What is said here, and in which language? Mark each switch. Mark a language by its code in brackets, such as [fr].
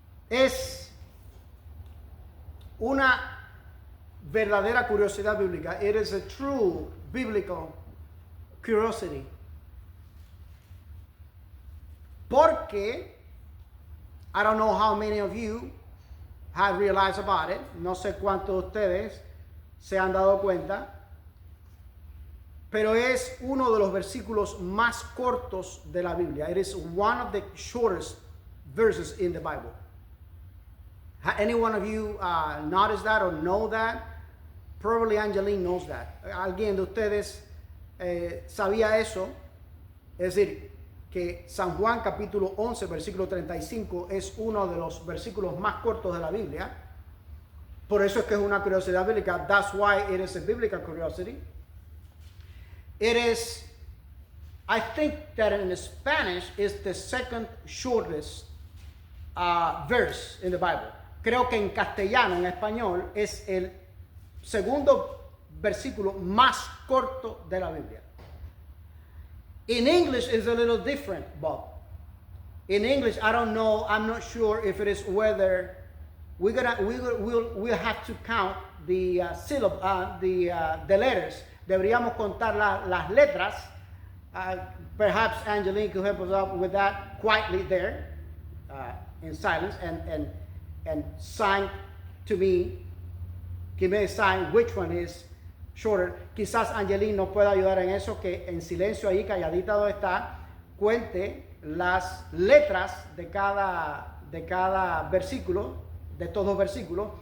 [es] Es una verdadera curiosidad bíblica. [en] It is a true biblical curiosity. [es] Porque, [en] I don't know how many of you have realized about it. [es] No sé cuántos de ustedes se han dado cuenta. Pero es uno de los versículos más cortos de la Biblia. [en] It is one of the shortest verses in the Bible. Any one of you noticed that or know that? Probably Angeline knows that. [es] ¿Alguien de ustedes sabía eso? Es decir, que San Juan capítulo 11, versículo 35 es uno de los versículos más cortos de la Biblia. Por eso es que es una curiosidad bíblica. [en] That's why it is a biblical curiosity. It is, I think that in Spanish is the second shortest verse in the Bible. [es] Creo que en castellano, en español, es el segundo versículo más corto de la Biblia. [en] In English it's a little different, Bob. In English, I don't know, I'm not sure if it is whether we'll have to count the the letters. [es] Deberíamos contar las letras. [en] Perhaps Angeline could help us out with that quietly there, in silence, and sign to me. Give me a sign which one is shorter. [es] Quizás Angeline nos pueda ayudar en eso, que en silencio ahí, calladita donde está, cuente las letras de cada versículo, de estos dos versículos.